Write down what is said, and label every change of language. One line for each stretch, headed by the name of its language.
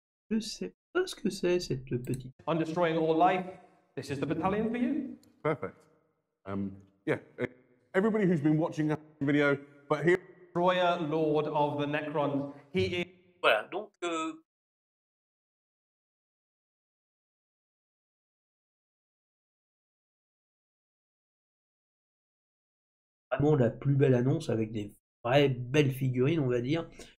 French: Je sais pas ce que c'est cette petite.
English: On destroying all life, this is the battalion for you. Perfect. Yeah, everybody who's been watching the video, but here. Destroyer Lord of the Necrons. He is.
French: Voilà, donc vraiment la plus belle annonce avec des vraies belles figurines, on va dire.